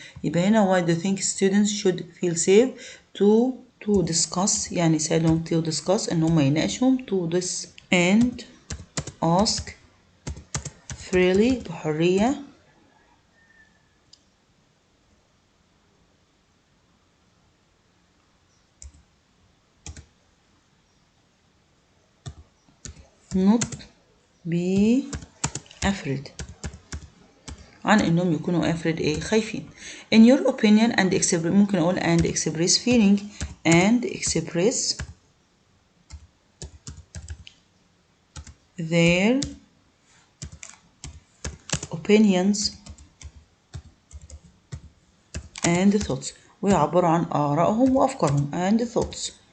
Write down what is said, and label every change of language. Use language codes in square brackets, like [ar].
[ar] يبقى هنا [en] why do you think students should feel safe to discuss [ar] يعني يساعدهم [en] to discuss [ar] إن هم يناقشهم [en] to this and ask freely بحرية not be afraid [ar] عن إنهم يكونوا افرض خايفين. [en] in your opinion and [ar] ممكن أقول [en] and express feeling and express their opinions and thoughts، [ar] ويعبروا عن آرائهم وأفكارهم [en] and thoughts.